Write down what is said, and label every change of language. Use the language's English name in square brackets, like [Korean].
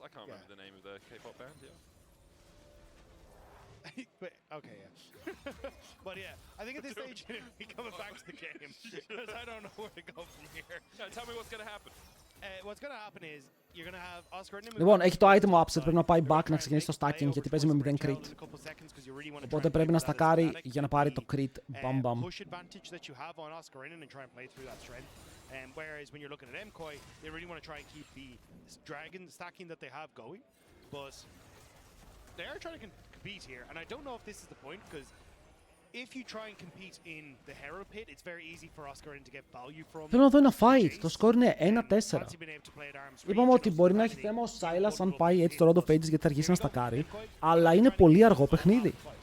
[English] I can't remember the name of the K-pop band, yeah. Okay, yeah. But yeah, I think at this stage, we're coming back to the game. Because I don't know where to go from here. Tell me what's going to happen. What's going to happen is, you're going to have Oscar... [Greek] Λοιπόν, έχει το item upset, πρέπει να πάει back να ξεκινήσει το stacking γιατί παίζει με 0 crit. Οπότε πρέπει να στακάρει για να πάρει το crit. Bam bam. [English] Push advantage that you have on Oscar and try and play through that strength. Whereas when you're looking at MKOI, they really want to try and keep the dragon stacking that they have going. But they are trying to compete here, and I don't know if this is the point, because if you try and compete in the Hero Pit, it's very easy for Oscar to get value from. [Greek] Θέλω να δω ένα fight. Το score είναι 1-4. Είπαμε ότι μπορεί να έχει θέμα ο Silas αν πάει έτσι το Road of Ages γιατί θα αρχίσει να στακάρει, αλλά είναι πολύ αργό παιχνίδι.